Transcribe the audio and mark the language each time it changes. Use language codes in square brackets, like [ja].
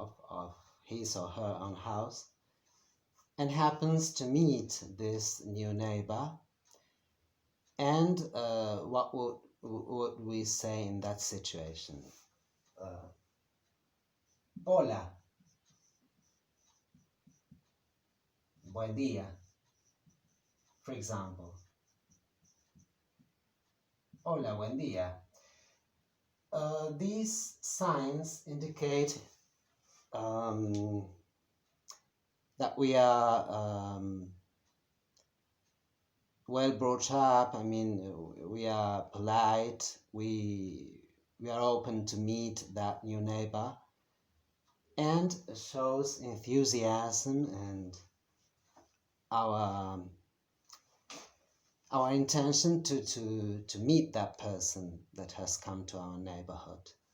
[en] of his or her own house and happens to meet this new neighbor. And what would we say in that situation? [es] Hola, buen día, [en] for example. [es] Hola, buen día. [en] These signs indicate that we are well brought up. I mean, we are polite. We are open to meet that new neighbor, and shows enthusiasm and our intention to meet that person that has come to our neighborhood.